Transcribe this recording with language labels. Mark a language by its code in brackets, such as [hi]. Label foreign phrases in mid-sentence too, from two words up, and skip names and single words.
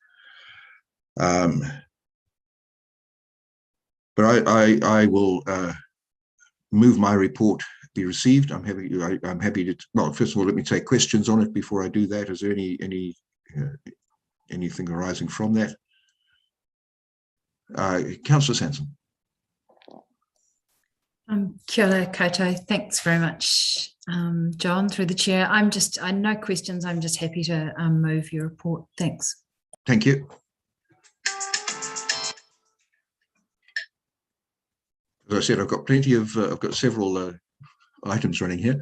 [en] But I will move my report be received. I'm happy to, well, first of all, let me take questions on it before I do that. Is there anything arising from that? Councillor Sansom. [mi] Kia ora koutou. [en] Thanks very much, John, through the chair. No questions. I'm just happy to move your report. Thanks. Thank you. As I said, I've got plenty of, I've got several items running here.